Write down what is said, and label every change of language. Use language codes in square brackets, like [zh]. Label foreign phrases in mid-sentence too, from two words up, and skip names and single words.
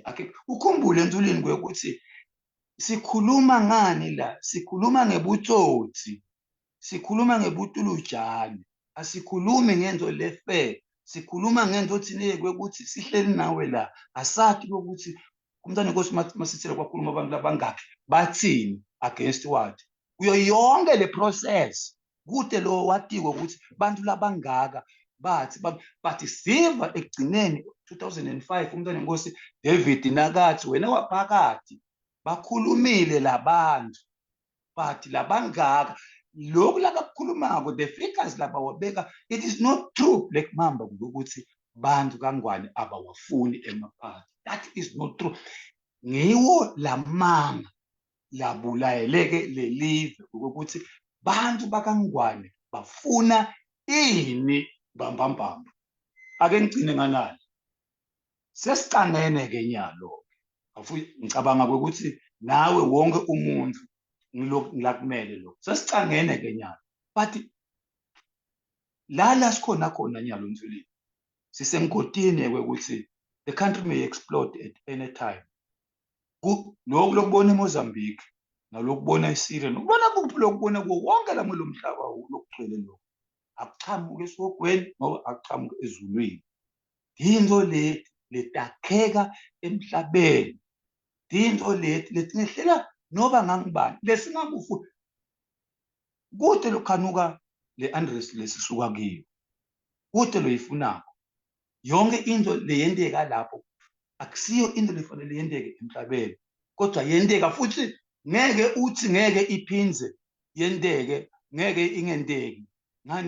[ss] Ukhumbule Ndulini ukuthi sikhuluma ngani la, sikhuluma ngebutsotsi, sikhuluma ngebutulujane, asikhulumi ngento lefe, sikhuluma ngento thine kwekuthi sihleli nawe la asathi ukuthi umntwana inkosi Masithele kwakhuluma abantu labangakhi bathini [en] against what. [ss] Kuyo yonke le process kude lo watiko ukuthi bantu labangaka bathi siva ekugcineni 2005 umntwana inkosi David nakathi wena waphakathi bakhulumile labantu, but labangaka lokhu lakakhulumako [en] the figures [ss] laba wabeka, [en] it is not true [ss] Black Mamba ukuthi bantu kangwane abawafuni emaphathi. [en] That is not true. [ss] Ngiwo lamanga labulayeleke lelive ukuthi bantu bakangwane bafuna ini bambambamba. Ake ngicine nganali sesicangene ke nyalo ngicabanga ukuthi nawe wonke umuntu ngilakumele lo sesicangene ke nyalo, but la sikhona khona nyalo Ndulini sisemgodini kwekuthi [en] the country may explode at any time. [ss] Lokhu lokubona eMozambique nalokubona eSyria nokubona kuphi lokubona kuwo wonke la lo mhlaba lokugcwele lo akuchamuke esogweni ngoba akuchamuke ezulwini. Into letakheka emhlabeni, into letingehlela noba ngangibani lesingakufu kude lokhanuka le unrest lesisuka kiyo, kude loyifunako. Yonke into leyendeka lapho akusiyo into lefanele yendeke emhlabeni. kodwa yenteka futhi ngeke uthi ngeke iphindze yenteke, ngeke ingenteki. Ngani?